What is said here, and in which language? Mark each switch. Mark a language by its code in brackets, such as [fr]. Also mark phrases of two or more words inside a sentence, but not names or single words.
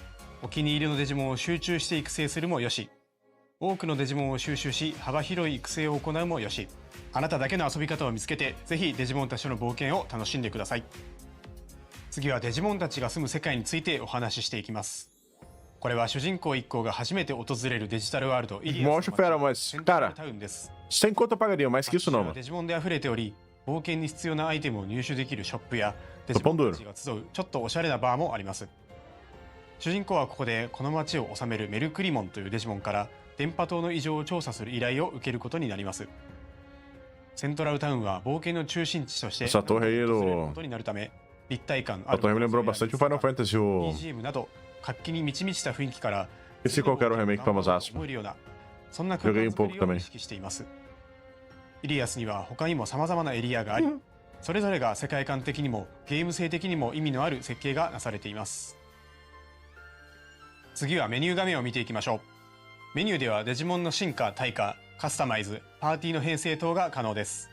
[ja] お気に入りのデジモンを集中して育成するもよし、多くのデジモンを収集し幅広い育成を行うもよし、あなただけの遊び方を見つけて、ぜひデジモンたちとの冒険を楽しんでください。次はデジモンたちが住む世界についてお話ししていきます。これは主人公一行が初めて訪れるデジタルワールドイリアスのタウンです。 [pt] sem conta pagaria mais que isso não, mano. [ja] デジモンで溢れており、冒険に必要なアイテムを入手できるショップやデジモンたちが集うちょっとおしゃれなバーもあります。主人公はここでこの街を治めるメルクリモンというデジモンから電波塔の異常を調査する依頼を受けることになります。セントラルタウンは冒険の中心地として [pt] Essa torre aí do... [ja] ことになるため、立体感あ A る [pt] torre me lembrou bastante o Final Fantasy, o... [ja] BGM など活気に満ち満ちた雰囲気から [pt] Esse qual era o remake pra Masaspa. [ja] 思えるような、そんな空間作りを意識しています。イリアスには他にも様々なエリアがあり、それぞれが世界観的にもゲーム性的にも意味のある設計がなされています。次はメニュー画面を見ていきましょう。メニューではデジモンの進化・退化、カスタマイズ、パーティーの編成等が可能です。